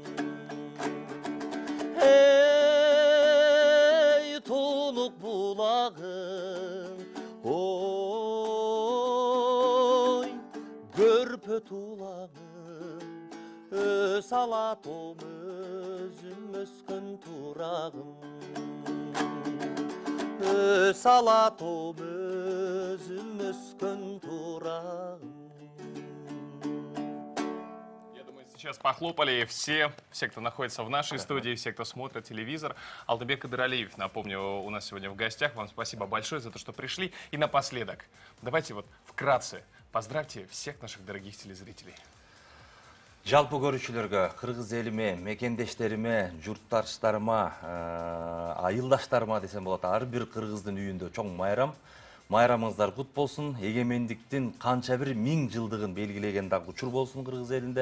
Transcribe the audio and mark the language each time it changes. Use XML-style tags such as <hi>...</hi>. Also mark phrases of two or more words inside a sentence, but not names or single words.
<ky>Эй тунук булагың, ой көрпө тулаңың, өз алатом өзүм өскөн турагым. Өз алатом өзүм өскөн турагым.</ky> <ru>Сейчас похлопали все, кто находится в нашей студии, все, кто смотрит телевизор. Алтынбек Кыдыралиев, напомню, у нас сегодня в гостях. Вам спасибо большое за то, что пришли. И напоследок, давайте вот вкратце поздравьте всех наших дорогих телезрителей.</ru> <ky>Жалпы көрүүчүлөргө, кыргыз элиме, мекендештериме, журтташтарыма, айылдаштарыма десем болот, ар бир кыргыздын үйүндө чоң майрам. Майрамыңыздар кут болсун. Эгемендиктин канча бир 1000 жылдыгын белгилеген дагы учур болсун кыргыз элинде.</ky>